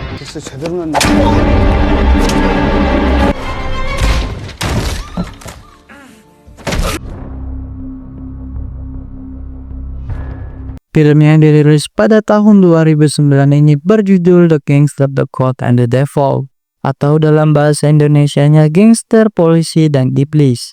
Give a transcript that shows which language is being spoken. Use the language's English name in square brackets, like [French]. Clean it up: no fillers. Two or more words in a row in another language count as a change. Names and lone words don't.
[Korean] 진짜 제대로 났네. [Indonesian] Film yang dirilis pada tahun 2009 ini berjudul The Gangster, The Code, and the Devil, atau dalam bahasa Indonesianya Gangster, Polisi, dan Iblis.